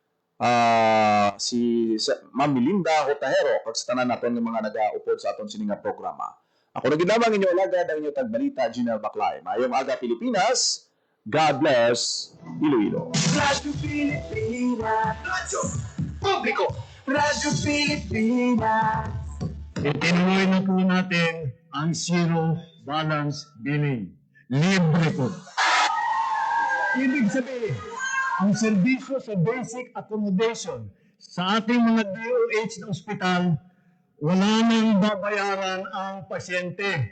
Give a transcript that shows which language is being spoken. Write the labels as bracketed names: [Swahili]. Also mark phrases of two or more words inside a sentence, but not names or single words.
[Hiligaynon] Si Ma'am Melinda Hotahero kag sa tanan naton nga mga nag-upload sa aton sininga programa. Ako na ginamang inyo alagad ang inyong tagbalita, Ginel Baclay. Mayong aga Pilipinas. [English] God bless [Hiligaynon] Iloilo. Radyo Pilipinas, Radyo Publiko, Radyo Pilipinas. [Filipino] Itinuloy na po natin ang zero balance billing. Libre po. Ibig sabihin, ang serbisyo sa basic accommodation sa ating mga DOH na ospital, wala nang babayaran ang pasyente.